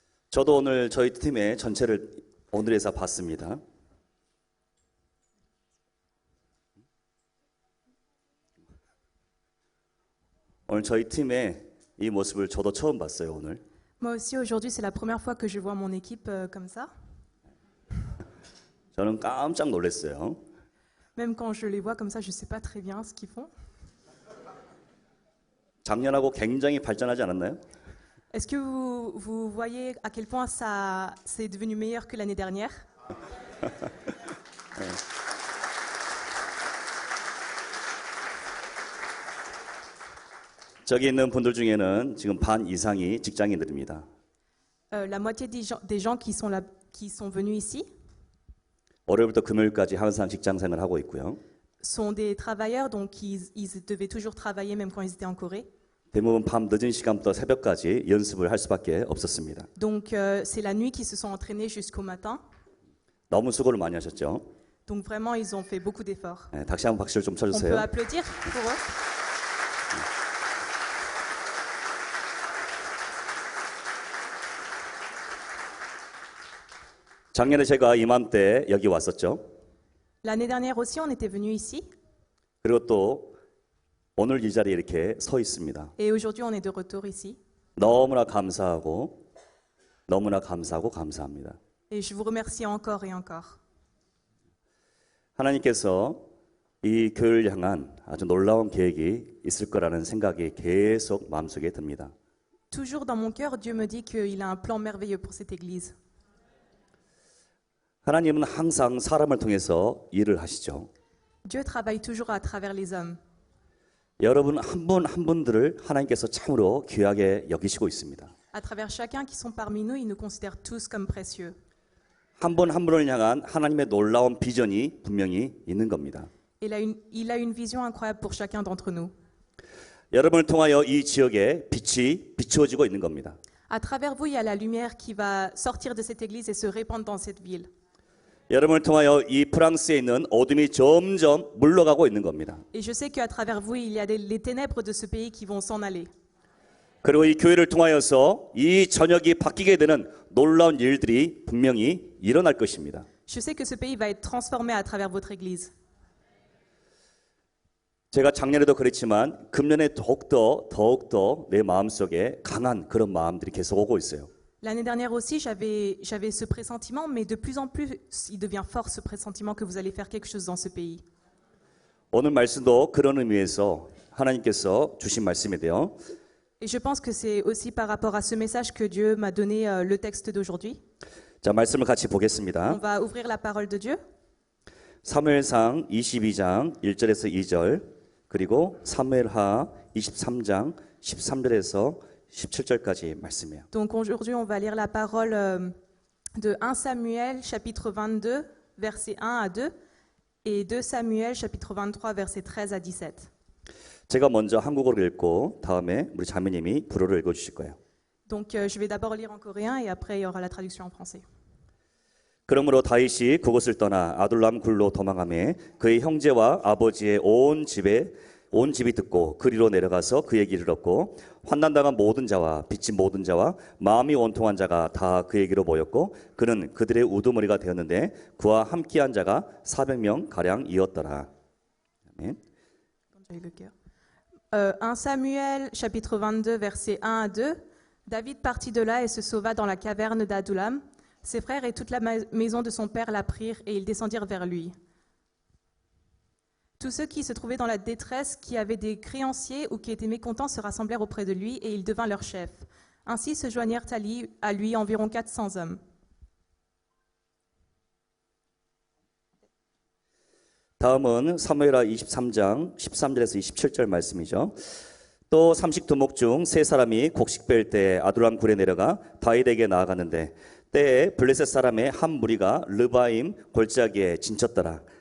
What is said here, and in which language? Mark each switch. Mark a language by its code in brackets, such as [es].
[ko] 저도 오늘 저희 팀의 전체를 오늘에서 봤습니다. 오늘 저희 팀의 이 모습을 저도 처음 봤어요, 오늘. [fr] Moi aussi, aujourd'hui, c'est la première fois que je vois mon équipe comme ça. [ko] 저는 깜짝 놀랐어요. [fr] Même quand je les vois comme ça, je ne sais pas très bien ce qu'ils font. [ko] 작년하고 굉장히 발전하지 않았나요? [fr] Est-ce que vous voyez à quel point ça c'est devenu meilleur que l'année dernière? [ko] 저기 있는 분들 중에는 지금 반 이상이 직장인들입니다. [fr] La moitié des gens qui sont là, qui sont venus ici [ko] 월요일부터 금요일까지 항상 직장 생활을 하고 있고요. [fr] sont des travailleurs, donc ils devaient toujours travailler même quand ils étaient en Corée. [ko] 대부분 밤 늦은 시간부터 새벽까지 연습을 할 수밖에 없었습니다. [fr] Donc c'est la nuit qu'ils se sont entraînés jusqu'au matin. [ko] 너무 수고를 많이 하셨죠? [fr] Donc vraiment, ils ont fait beaucoup d'efforts. [ko] 네, 다시 한번 박수를 좀 [fr] On peut [ko] 쳐주세요. [fr] applaudir pour eux. [ko] 작년에 제가 이맘때 여기 왔었죠. [fr] L'année dernière aussi, on était venu ici. [ko] 그리고 또 오늘 이 자리에 이렇게 서 있습니다. [fr] Et aujourd'hui, on est de retour ici. [ko] 너무나 감사하고 감사합니다. [fr] Et je vous remercie encore et encore. [ko] 하나님께서 이 교회를 향한 아주 놀라운 계획이 있을 거라는 생각이 계속 마음속에 듭니다. [fr] Toujours dans mon cœur, Dieu me dit qu'il a un plan merveilleux pour cette église. [ko] 하나님은 항상 사람을 통해서 일을 하시죠. [fr] Dieu travaille toujours à travers les hommes. [ko] 여러분 한 분 한 분들을 하나님께서 참으로 귀하게 여기시고 있습니다. [fr] À travers chacun qui sont parmi nous, il nous considère tous comme précieux. [ko] 한 분 한 분을 향한 하나님의 놀라운 비전이 분명히 있는 겁니다. [fr] Il a une vision incroyable pour chacun d'entre nous. [ko] 여러분을 통하여 이 지역에 빛이 비추어지고 있는 겁니다. [fr] À travers vous, il y a la lumière qui va sortir de cette église et se répandre dans cette ville. [ko] 여러분을 통하여 이 프랑스에 있는 어둠이 점점 물러가고 있는 겁니다. [fr] Et je sais qu'à travers vous, il y a les ténèbres de ce pays qui vont s'en aller. [ko] 그리고 이 교회를 통하여서 이 전역이 바뀌게 되는 놀라운 일들이 분명히 일어날 것입니다. [fr] Je sais que ce pays va être transformé à travers votre église. [ko] 제가 작년에도 그랬지만 금년에 더욱더 내 마음속에 강한 그런 마음들이 계속 오고 있어요. [fr] L'année dernière aussi, j'avais ce pressentiment, mais de plus en plus, il devient fort ce pressentiment que vous allez faire quelque chose dans ce pays. [ko] 오늘 말씀도 그런 의미에서 하나님께서 주신 말씀인데요. [fr] Et je pense que c'est aussi par rapport à ce message que Dieu m'a donné le texte d'aujourd'hui. [ko] 자, 말씀을 같이 [fr] On [ko] 보겠습니다. [fr] va ouvrir la parole de Dieu. [ko] 사무엘상 22장 1절에서 2절, 그리고 사무엘하 23장 13절에서 17절까지 말씀이에요. [fr] Donc aujourd'hui, on va lire la parole de 1 Samuel chapitre 22 versets 1 à 2 et 2 Samuel chapitre 23 versets 13 à 17. [ko] 제가 먼저 한국어로 읽고 다음에 우리 자매님이 불어로 읽어주실 거예요. [fr] Donc je vais d'abord lire en coréen et après il y aura la traduction en français. [ko] 그러므로 다윗이 그곳을 떠나 아둘람 굴로 도망하며 그의 형제와 아버지의 온 집이 듣고 그리로 내려가서 그에게 이르렀고 환난당한 모든 자와 빚진 모든 자와 마음이 원통한 자가 다 그에게로 모였고 그는 그들의 우두머리가 되었는데 그와 함께한 자가 400명 가량이었더라. 아멘. [fr] Je vais le lire. 1 Samuel chapitre 22 versets 1 à 2. David partit de là et se sauva dans la caverne d'Adullam. Ses frères et toute la maison de son père l'apprirent et ils descendirent vers lui. Tous ceux qui se trouvaient dans la détresse, qui avaient des créanciers ou qui étaient mécontents se rassemblèrent auprès de lui et il devint leur chef. Ainsi se joignirent à lui environ 400 hommes. [ko] 다음은 사무엘하 23장 13절에서 27절 말씀이죠. 또 삼식 두목 중 세 사람이 곡식 뺄 때 아둘람 굴에 내려가 다윗에게 나아가는데 때에 블레셋 사람의 한 무리가 르바임 골짜기에 진쳤더라.